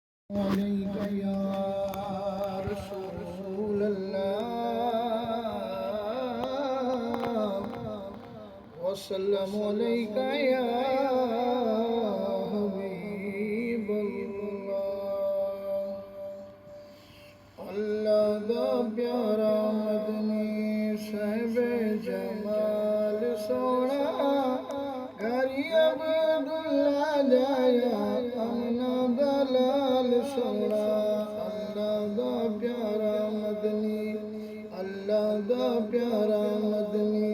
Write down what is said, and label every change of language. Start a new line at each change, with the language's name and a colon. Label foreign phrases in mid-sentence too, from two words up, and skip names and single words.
Arabic: عليك يا رسول الله وسلم عليك يا حبيب الله
Punjabi: ਅੱਲਾਹ ਦਾ ਪਿਆਰਾ ਮਦਨੀ ਸਾਹਿਬ ਜਮਾਲ ਸੋਨਾ ਘਰੀ ਅਬਦੁੱਲਾ ਜਾਇਆ ਆਮਨਾ ਦਲਾਲ ਸੋਨਾ ਅੱਲਾਹ ਦਾ ਪਿਆਰਾ ਮਦਨੀ ਅੱਲਾਹ ਦਾ ਪਿਆਰਾ ਮਦਨੀ